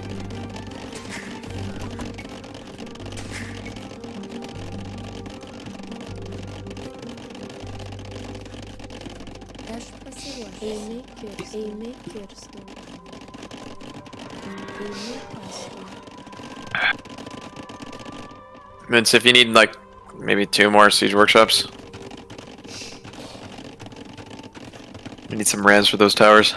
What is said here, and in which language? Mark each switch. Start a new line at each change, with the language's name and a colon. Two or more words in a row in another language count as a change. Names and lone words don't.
Lithuanian: Aš pasiruošusi. Einu į kirstą. Einu į kirstą. Einu į kastų.
English: Mince, if you need like maybe 2 more siege workshops. We need some rams for those towers.